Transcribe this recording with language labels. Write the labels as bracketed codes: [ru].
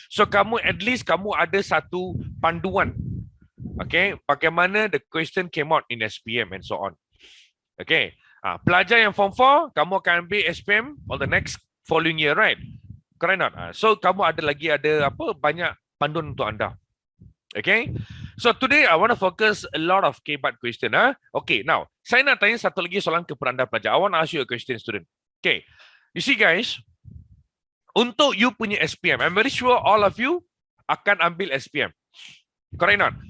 [ms] So kamu [en] at least [ms] kamu ada satu panduan. [en] Okay, [ms] bagaimana [en] the question came out in SPM and so on. Okay, [ms] pelajar yang Form 4, kamu akan ambil SPM [en] for the next following year, right? Correct not? [ms] So kamu ada banyak panduan untuk anda. [en] Okay, so today I want to focus a lot of [ms] kebat [en] question. [ms] Okay, now saya nak tanya satu lagi soalan kepada anda pelajar. [en] I want to ask you a question, student. Okay, you see guys, untuk you punya SPM, I'm very sure all of you [ms] akan ambil SPM. [en] Correct not?